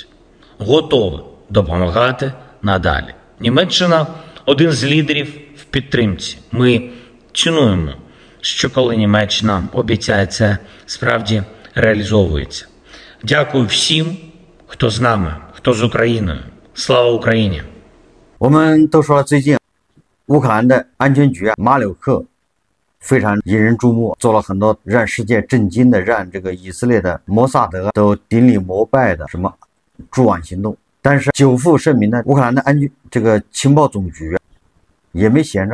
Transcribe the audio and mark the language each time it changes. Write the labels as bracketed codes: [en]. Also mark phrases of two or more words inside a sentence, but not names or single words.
[uk] Готове допомагати надалі. Німеччина – один з лідерів в підтримці. Ми цінуємо, що коли Німеччина обіцяє, це справді реалізовується. Дякую всім, хто з нами, хто з Україною. Слава Україні! [zh] 我们都说了，最近乌克兰的安全局马柳克非常引人注目，做了很多让世界震惊的，让这个以色列的摩萨德都顶礼膜拜的什么驻网行动。但是久负盛名的乌克兰的情报总局也没闲着。